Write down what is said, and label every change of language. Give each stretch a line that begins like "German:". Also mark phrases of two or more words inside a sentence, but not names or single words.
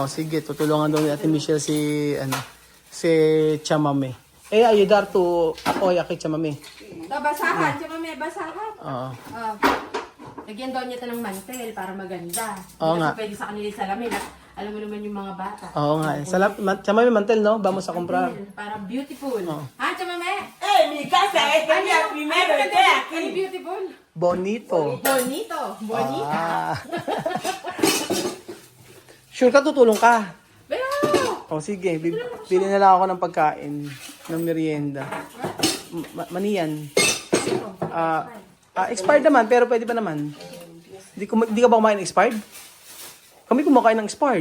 Filipino: Sige, tutulungan daw ni Ate Michelle si Chamame.
Spanish: Ayudar to apoya kay Chamame.
Filipino: Basahan. Chamami, basahan. Oo. Lagyan daw niya ito ng mantel para maganda. Oo Hindi nga. kasi pwede sa kanila yung salamin. Alam mo naman yung mga bata. Oo nga. Chamame mantel, no?
Spanish: Vamos a comprar.
Filipino: Para beautiful. Ha, Chamame?
Spanish: Mi casa es mi primero esté
Filipino: Ano
Spanish: aquí.
Filipino: beautiful?
Spanish: Bonito. Bonito. Bonita.
Filipino: Sure ka, tutulong ka. Pero, Sige, bili na lang ako ng pagkain, ng merienda. Maniyan. Expired naman, pero pwede pa naman. Di ka ba kumain ng expired? Kami kumakain ng expired.